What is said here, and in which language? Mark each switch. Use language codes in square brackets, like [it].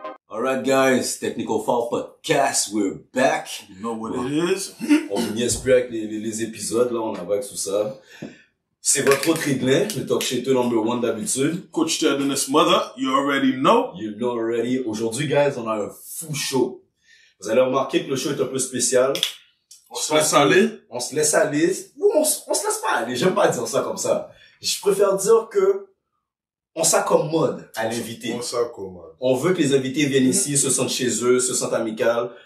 [en] Alright guys, Technical Foul Podcast, we're back. You know what it is? [fr] On niaise plus avec les épisodes, là, on a vague tout ça. C'est votre autre Riglin, le talk shit number 1 d'habitude. [en] Coach Ted and his mother, you already know. You know already. [fr] Aujourd'hui, guys, on a un fou show. Vous allez remarquer que le show est un peu spécial. On se laisse aller. On se laisse aller. Ou on se laisse pas aller. J'aime pas dire ça comme ça. Je préfère dire que on s'accommode à l'invité. On s'accommode. On veut que les invités viennent ici, se sentent chez eux, se sentent amicales.